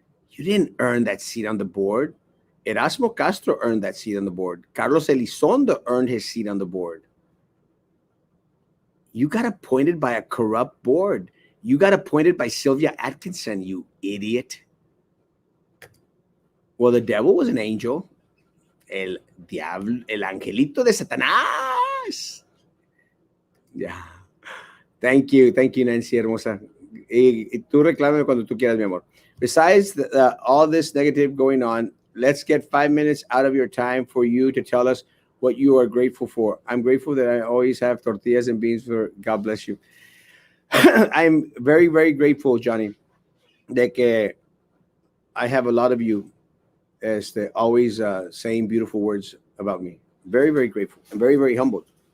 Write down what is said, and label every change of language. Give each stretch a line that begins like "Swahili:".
English: You didn't earn that seat on the board. Erasmo Castro earned that seat on the board. Carlos Elizondo earned his seat on the board. You got appointed by a corrupt board. You got appointed by Sylvia Atkinson, you idiot. Well, the devil was an angel.
Spanish: El diablo, el angelito de Satanás.
English: Yeah. Thank you,
Spanish: Nancy hermosa. Y tú reclámame cuando tú quieras, mi amor.
English: Besides all this negative going on, let's get 5 minutes out of your time for you to tell us what you are grateful for. I'm grateful that I always have tortillas and beans for God bless you. I'm very, very grateful, Johnny, that I have a lot of you always saying beautiful words about me. Very, very grateful. I'm very, very humbled.